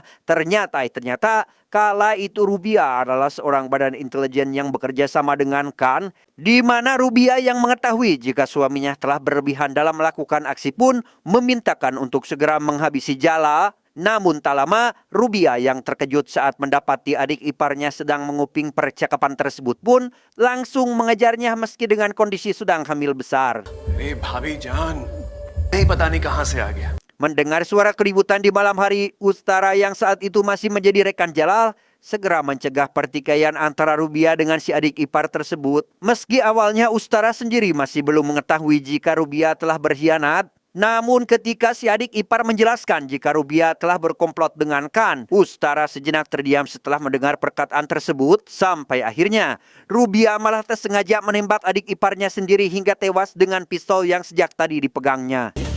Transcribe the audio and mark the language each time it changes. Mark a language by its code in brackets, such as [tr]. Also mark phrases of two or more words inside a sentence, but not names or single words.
[id] Ternyata kala itu Rubia adalah seorang badan intelijen yang bekerja sama dengan Khan, di mana Rubia yang mengetahui jika suaminya telah berlebihan dalam melakukan aksi pun memintakan untuk segera menghabisi Jala. Namun tak lama, Rubia yang terkejut saat mendapati adik iparnya sedang menguping percakapan tersebut pun langsung mengejarnya meski dengan kondisi sedang hamil besar. [hi] भाभी जान नहीं पता नहीं कहां से आ गया. [id] Mendengar suara keributan di malam hari, Ustara yang saat itu masih menjadi rekan Jalal segera mencegah pertikaian antara Rubia dengan si adik ipar tersebut. Meski awalnya Ustara sendiri masih belum mengetahui jika Rubia telah berkhianat, namun ketika si adik ipar menjelaskan jika Rubia telah berkomplot dengan Khan, Ustara sejenak terdiam setelah mendengar perkataan tersebut, sampai akhirnya Rubia malah tersengaja menembak adik iparnya sendiri hingga tewas dengan pistol yang sejak tadi dipegangnya.